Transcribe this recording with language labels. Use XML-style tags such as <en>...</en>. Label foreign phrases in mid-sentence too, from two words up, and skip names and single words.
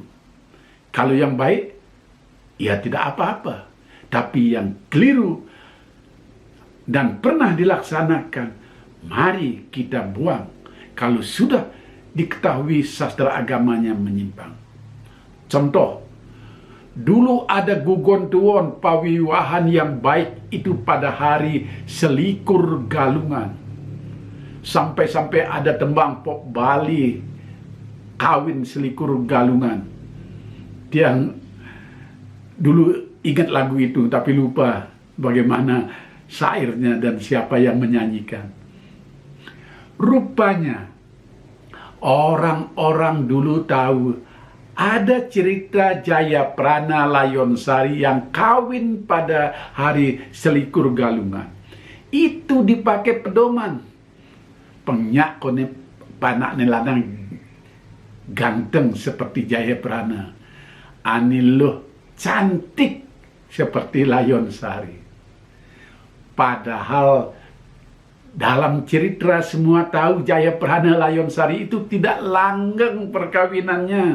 <id>Kalau yang baik, ya tidak apa-apa. Tapi yang keliru dan pernah dilaksanakan, mari kita buang. Kalau sudah diketahui sastra agamanya menyimpang. Contoh, dulu ada gugon tuwon pawiwahan yang baik itu pada hari selikur galungan. Sampai-sampai ada tembang pop Bali kawin selikur galungan. Dia dulu ingat lagu itu tapi lupa bagaimana syairnya dan siapa yang menyanyikan. Rupanya orang-orang dulu tahu ada cerita Jayaprana Layonsari yang kawin pada hari selikur galungan. Itu dipakai pedoman.</id> <ban>Penyak kone panak nelanang</ban> <id>ganteng seperti Jayaprana. Aniluh cantik seperti Layonsari. Padahal dalam cerita semua tahu Jayaprana Layonsari itu tidak langgeng perkawinannya.</id>